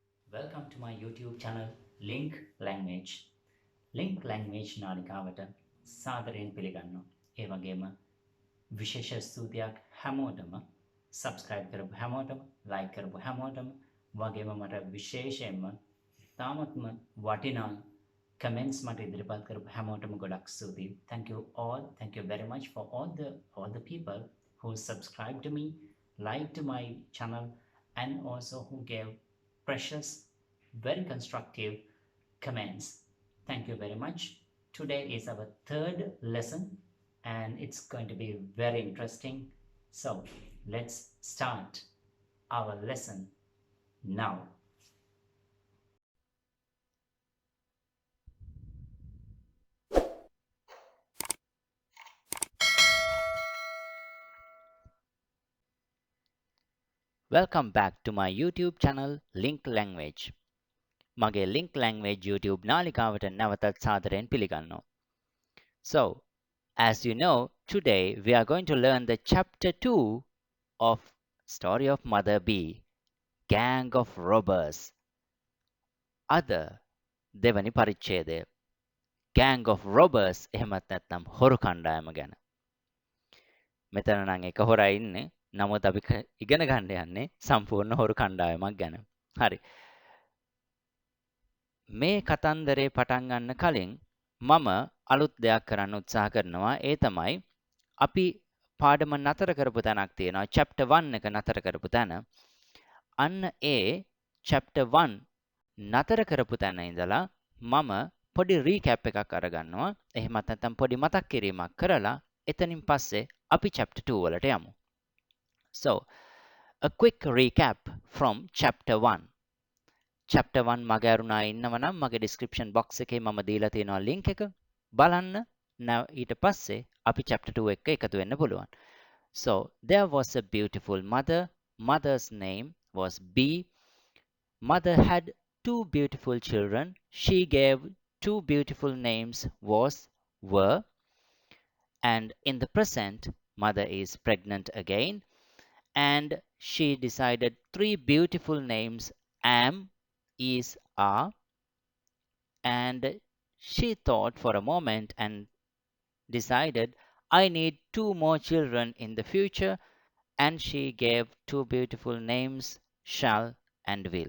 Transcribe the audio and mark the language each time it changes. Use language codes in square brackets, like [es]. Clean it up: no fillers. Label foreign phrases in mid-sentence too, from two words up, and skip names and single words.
[en] Welcome to my YouTube channel Link Language. [si] Link Language නාලිකාවට සාදරයෙන් පිළිගන්නවා. ඒ වගේම විශේෂ ස්තුතියක් හැමෝටම subscribe කරපු හැමෝටම like කරපු හැමෝටම වගේම මට විශේෂයෙන්ම තාමත්ම වටිනා comments මට ඉදිරිපත් කරපු හැමෝටම ගොඩක් ස්තුතියි. [en] Thank you all. Thank you very much for all the people who subscribed to me, liked my channel, and also who gave precious, very constructive comments. Thank you very much. Today is our third lesson and it's going to be very interesting. So let's start our lesson now. Welcome back to my YouTube channel Link Language. [si] මගේ Link Language YouTube නාලිකාවට නැවතත් සාදරයෙන් පිළිගන්නවා. [en] So, as you know, today we are going to learn the chapter 2 of Story of Mother B, Gang of Robbers. [si] අද දෙවනි පරිච්ඡේදය Gang of Robbers එහෙමත් නැත්නම් හොරු කණ්ඩායම ගැන. මෙතන නම් එක හොරා ඉන්නේ. නමුත් අපි ඉගෙන ගන්න යන්නේ සම්පූර්ණ හොරු කණ්ඩායමක් ගැන. හරි. මේ කතන්දරේ පටන් ගන්න කලින් මම අලුත් දෙයක් කරන්න උත්සාහ කරනවා. ඒ තමයි අපි පාඩම නතර කරපු තැනක් තියෙනවා. chapter 1 එක නතර කරපු තැන. අන්න ඒ chapter 1 නතර කරපු තැන ඉඳලා මම පොඩි recap එකක් අරගන්නවා. එහෙමත් නැත්නම් පොඩි මතක් කිරීමක් කරලා එතනින් පස්සේ අපි chapter 2 වලට යමු. [en] So, a quick recap from chapter 1. [si] chapter 1 මග ඇරුණා ඉන්නවනම් මගේ [en] description box [si] එකේ මම දීලා තියෙනවා link එක. බලන්න. ඊට පස්සේ අපි chapter 2 එක එකතු වෙන්න පුළුවන්. [en] So, there was a beautiful mother. Mother's name was B. Mother had two beautiful children. She gave two beautiful names were, and in the present, mother is pregnant again, and she decided three beautiful names: am, is, are, and she thought for a moment and decided, I need two more children in the future, and she gave two beautiful names, shall and will.